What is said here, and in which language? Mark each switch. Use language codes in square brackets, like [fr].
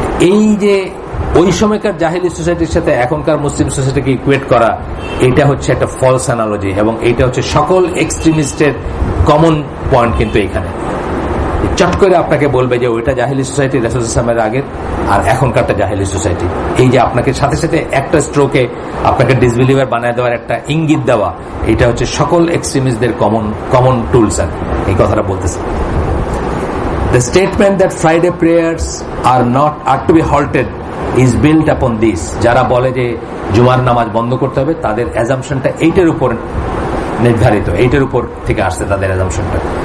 [bn] এই যে ওই সময়কার জাহিলি সোসাইটির সাথে এখনকার মুসলিম সোসাইটিকে ইকুয়েট করা, এটা হচ্ছে একটা ফলস অ্যানালজি, এবং এটা হচ্ছে সকল এক্সট্রিমিস্টের কমন পয়েন্ট। কিন্তু এখানে চট করে আপনাকে বলবে যে ওইটা জাহিলি সোসাইটি রাসূল সাল্লাল্লাহু আলাইহি ওয়াসাল্লামের আগের, আর এখনকারটা জাহিলি সোসাইটি। এই যে আপনাকে সাথে সাথে একটা স্ট্রোকে আপনাকে ডিসবিলিভার বানায় দেওয়ার একটা ইঙ্গিত দেওয়া, এটা হচ্ছে সকল এক্সট্রিমিস্টদের কমন টুলস। আর এই কথাটা বলতেছে, [en] the statement that Friday prayers are to be halted is built upon this. [bn] যারা বলে যে জুমার নামাজ বন্ধ করতে হবে, তাদের অ্যাজাম্পশনটা এইটার উপর নির্ধারিত, এইটার উপর থেকে আসছে তাদের অ্যাজাম্পশনটা।